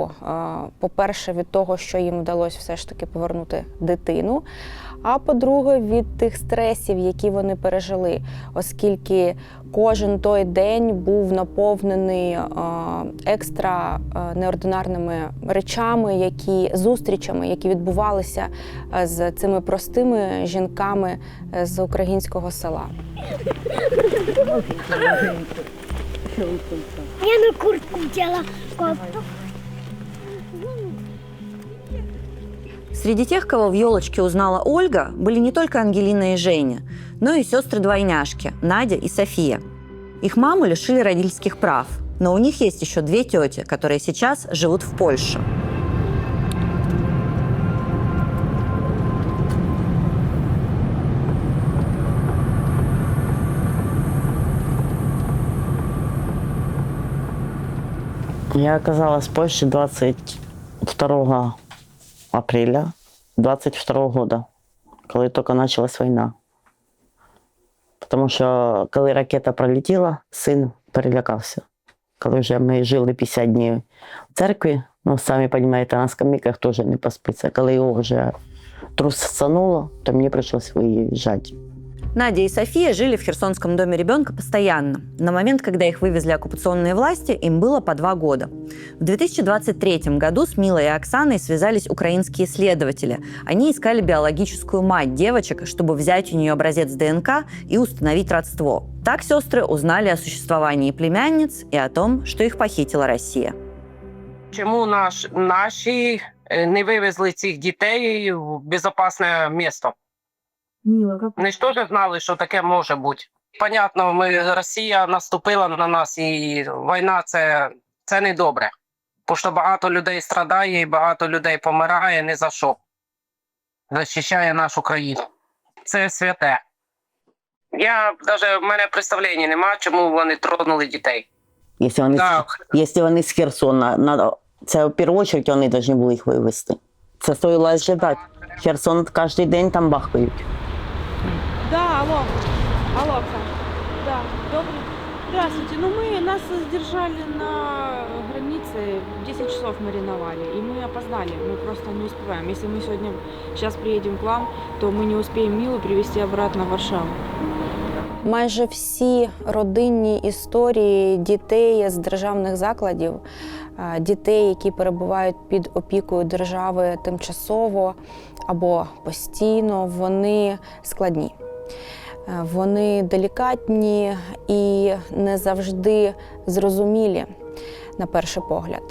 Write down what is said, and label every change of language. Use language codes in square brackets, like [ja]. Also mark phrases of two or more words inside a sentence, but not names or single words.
[uk] По-перше, від того, що їм вдалося все ж таки повернути дитину, а по-друге, від тих стресів, які вони пережили, оскільки кожен той день був наповнений екстра неординарними речами, зустрічами, які відбувалися з цими простими жінками з українського села. Я на куртку взяла кофту. [ru] Среди тех, кого в «Елочке» узнала Ольга, были не только Ангелина и Женя, но и сестры-двойняшки Надя и София. Их маму лишили родительских прав, но у них есть еще 2 тети, которые сейчас живут в Польше. Я оказалась в Польше 22 апреля 22 года, [uk] коли тільки почалась війна. Тому що коли ракета пролетіла, син перелякався. Коли вже ми жили 50 днів в церкві, ну, самі розумієте, на скамейках теж не поспиться. Коли його вже трусануло, то мені прийшлося виїжджати. [ru] Надя и София жили в Херсонском доме ребенка постоянно. На момент, когда их вывезли оккупационные власти, им было по 2 года. В 2023 году с Милой и Оксаной связались украинские следователи. Они искали биологическую мать девочек, чтобы взять у нее образец ДНК и установить родство. Так сестры узнали о существовании племянниц и о том, что их похитила Россия. [uk] Чому наші не вивезли цих дітей в безпечне місто? Вони ж теж знали, що таке може бути. Понятно, Росія наступила на нас, і війна це не добре. Бо що багато людей страдає і багато людей помирає не за що. Захищає нашу країну. Це святе. В мене представлення немає, чому вони тронули дітей. Якщо вони з Херсона, це в першу чергу вони повинні були їх вивезти. Це стоїло чекати. Херсон кожен день там бахкають. [ru] Да, алло, Оксана. Да, добрый. Здравствуйте. Нас задержали на границе, 10 часов мариновали, и мы опоздали, мы просто не успеваем. Если мы сейчас приедем к вам, то мы не успеем Милу привезти обратно в Варшаву. [uk] Майже всі родинні історії дітей з державних закладів, дітей, які перебувають під опікою держави тимчасово або постійно, вони складні. Вони делікатні і не завжди зрозумілі на перший погляд.